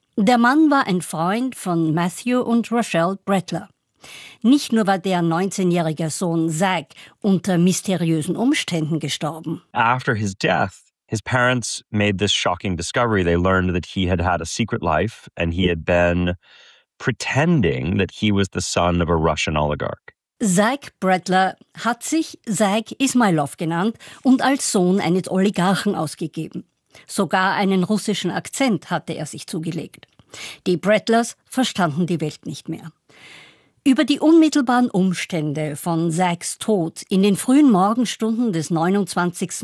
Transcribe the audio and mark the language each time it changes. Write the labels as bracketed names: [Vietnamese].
[German] Der Mann war ein Freund von Matthew und Rochelle Brettler. Nicht nur war der 19-jährige Sohn Zach unter mysteriösen Umständen gestorben. [English] After his death, his parents made this shocking discovery. They learned that he had had a secret life and he had been pretending that he was the son of a Russian oligarch. [German] Zach Brettler hat sich Zach Ismailov genannt und als Sohn eines Oligarchen ausgegeben. Sogar einen russischen Akzent hatte er sich zugelegt. Die Brettlers verstanden die Welt nicht mehr. Über die unmittelbaren Umstände von Zachs Tod in den frühen Morgenstunden des 29.